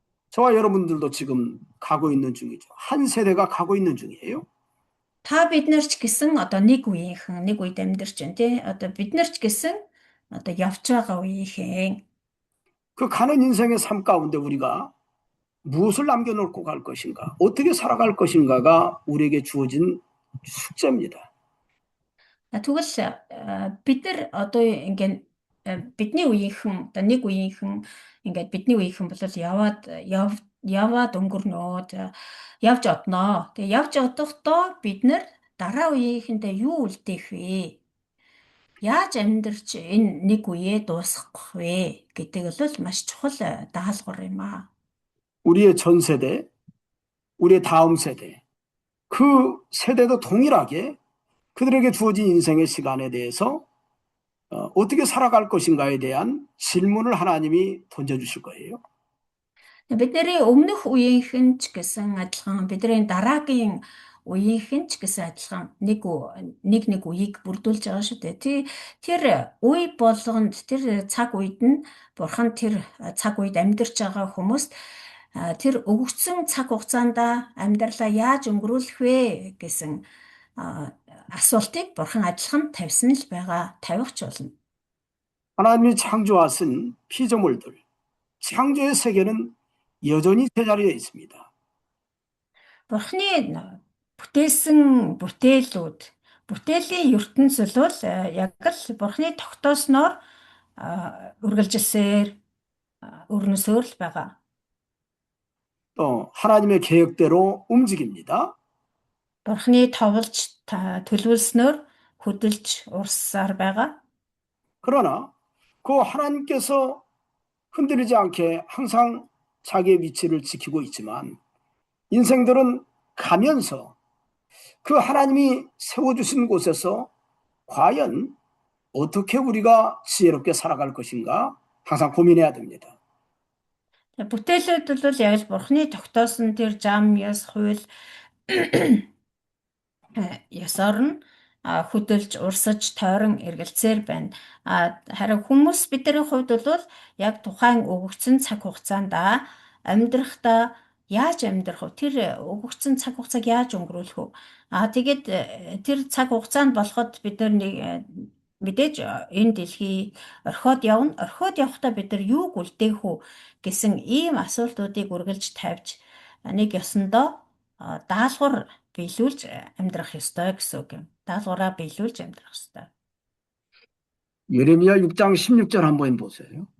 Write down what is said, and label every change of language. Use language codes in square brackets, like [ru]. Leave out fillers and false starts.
[ko] 저와 여러분들도 지금 가고 있는 중이죠. 한 세대가 가고 있는 중이에요. [mn] Та бид нар ч гэсэн одоо нэг үеийнхэн нэг үед амьдарч байна тий. Одоо бид нар ч гэсэн одоо явж байгаа үеийнхэн. [ko] 그 가는 인생의 삶 가운데 우리가 무엇을 남겨놓고 갈 것인가, 어떻게 살아갈 것인가가 우리에게 주어진 숙제입니다. [mn] Тэгвэл бид нар одоо ингээд бидний үеийнхэн одоо нэг үеийнхэн ингээд бидний үеийнхэн бол яваад өнгөрнөө явж одноо. Тэгээ явж одохдоо бид нар дараа үеийнхэндээ юу үлдээх вэ? Яаж амьдарч энэ нэг үеэ дуусгах вэ гэдэг бол маш чухал даалгавар юм аа. [ko] 우리의 전 세대, 우리의 다음 세대, 그 세대도 동일하게 그들에게 주어진 인생의 시간에 대해서 어떻게 살아갈 것인가에 대한 질문을 하나님이 던져주실 거예요. [mn] Бидний өмнөх үеийнхэн ч гэсэн адилхан, бидний дараагийн үеийнхэн ч гэсэн адилхан нэг үеийг бүрдүүлж байгаа шүү дээ. Тэр үе болгонд тэр цаг үед нь Бурхан тэр цаг үед амьдарч байгаа хүмүүст тэр өгөгдсөн цаг хугацаанд амьдралаа яаж өнгөрүүлэх вэ гэсэн асуултыг Бурхан адилхан тавьсан л байгаа, тавих ч болно. [ko] 하나님이 창조하신 피조물들, 창조의 세계는 여전히 제자리에 있습니다. [mn] Бурхны бүтээсэн бүтээлүүд, бүтээлийн ертөнцийн бол яг л Бурхны тогтоосноор үргэлжилсээр өрнөсөөр л байгаа. [ko] 또 하나님의 계획대로 움직입니다. [mn] Бурхны товлж төлөвлөснөөр хөдөлж урссаар байгаа. [ko] 그러나 그 하나님께서 흔들리지 않게 항상 자기의 위치를 지키고 있지만 인생들은 가면서 그 하나님이 세워주신 곳에서 과연 어떻게 우리가 지혜롭게 살아갈 것인가 항상 고민해야 됩니다. [mn] Бүтээлүүд бол яг л Бурхны тогтоосон тэр зам, ёс, хууль ёсоор нь хөдөлж, урсаж, тойрон эргэлзээр байна. Харин хүмүүс бидний хувьд бол яг тухайн өгөгдсөн цаг хугацаанд амьдрахдаа яаж амьдрах вэ? Тэр өгөгдсөн цаг хугацааг яаж өнгөрүүлэх вэ? Тэгээд тэр цаг хугацаанд болоход бид нар мэдээж энэ дэлхий орхиод явна. Орхиод явахдаа бид нар юуг үлдээх вэ гэсэн ийм асуултуудыг үргэлж тавьж нэг ёсондоо даалгавар биелүүлж амьдрах ёстой гэсэн үг юм. даалгавраа биелүүлж амьдрах ёстой. [ko] 예레미야 6장 16절 한번 보세요.